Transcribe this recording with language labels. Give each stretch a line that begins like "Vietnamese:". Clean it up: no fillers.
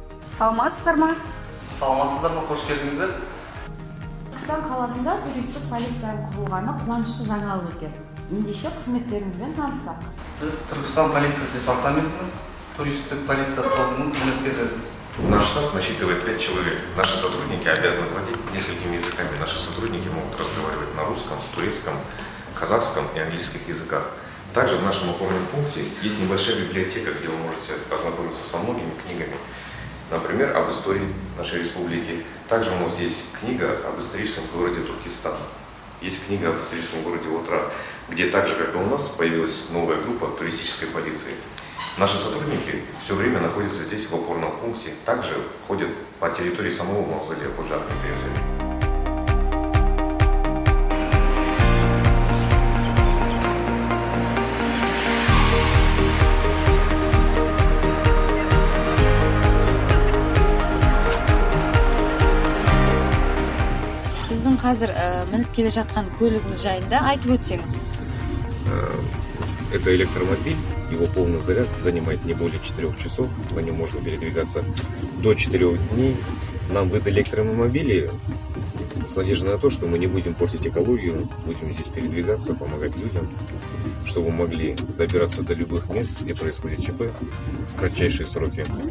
Kazakh: Саламатсыздар ма? Саламатсыздар ма, қош келдіңіздер. Түркістан қаласында туристік полицияның құрылғаны қуанышты жаңалық екен. Ендеше қызметтеріңізбен таныссақ. Біз Түркістан полиция департаментінің туристік полиция тобының қызметкерлеріміз.
Russian: Наш штат насчитывает 5 человек. Наши сотрудники обязаны владеть несколькими языками. Наши сотрудники могут разговаривать на русском, турецком, казахском и английских языках. Также в нашем опорном пункте есть небольшая библиотека, где вы можете ознакомиться со многими книгами. Например, об истории нашей республики. Также у нас есть книга об историческом городе Туркестан. Есть книга об историческом городе Отра, где также, как и у нас, появилась новая группа туристической полиции. Наши сотрудники все время находятся здесь, в опорном пункте. Также ходят по территории самого мавзолея Ходжа Ахмета Яссауи.
Kazakh: Біздің қазір мініп келе жатқан көлігіміз жайында айтып өтсеңіз.
Russian: Это электромобиль, его полный заряд занимает не более 4 часов, на нем можно передвигаться до 4 дней. Нам в электромобиле с надеждой на то, что мы не будем портить экологию, будем здесь передвигаться, помогать людям, чтобы мы могли добираться до любых мест, где происходит ЧП в кратчайшие сроки.